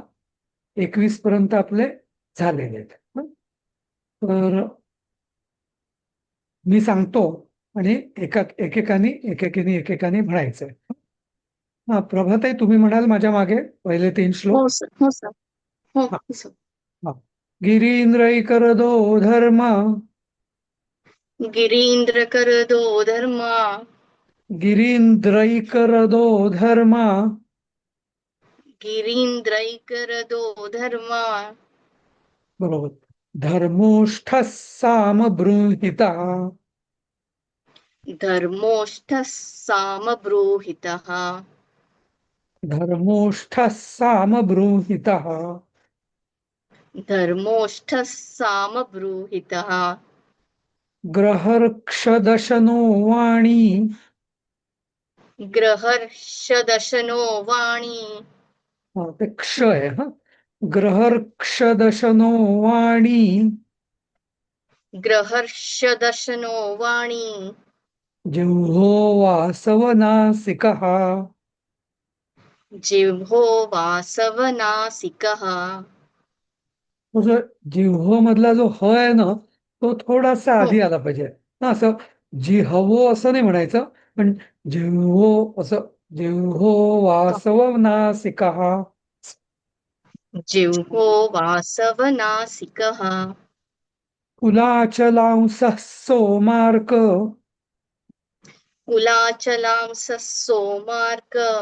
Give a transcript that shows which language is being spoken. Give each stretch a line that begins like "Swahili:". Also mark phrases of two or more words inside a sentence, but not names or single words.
Marathi: 21 पर्यंत आपले झालेले आहेत. हं? तर मी सांगतो आणि एकेकानी म्हणायचंय. हा, प्रभाताई तुम्ही म्हणाल माझ्या मागे पहिले 3 हो श्लोक. सर. हो सर. हो हा. सर. हा.
Sanskrit: गिरींद्रैकरदो धर्म. गिरींद्र कर दो धर्मा. गिरींद्रैकरदो धर्म. गिरींद्र कर दो धर्मा.
Marathi: बरोबर.
Sanskrit: धर्मोष्ठ सामबृंहिता. धर्मोष्ठ साम ब्रूहितः. धर्मोष्ठ सामबृंहिता. धर्मोष्ठ साम ब्रूहितः. ग्रहर्क्षदशनो वाणी. ग्रहर्षदशनो वाणी.
Marathi: हा, ते क्ष आहे. हा.
Sanskrit: ग्रहर्क्षदशनो वाणी. ग्रहर्षदशनो वाणी. जिह्वो वासवनासिकः. जिह्वो वासवनासिकः.
Marathi: तसं जिव्हो मधला जो ह आहे ना तो थोडासा हो. आधी आला पाहिजे ना. असं जिहवो असं नाही म्हणायचं, पण जिव्हो असं.
Sanskrit: जिव्हो वासवनासिकः. जिह्वो वासवनासिकः. कुलाचलांसः सोमार्क. कुलाचलांसः सोमार्क.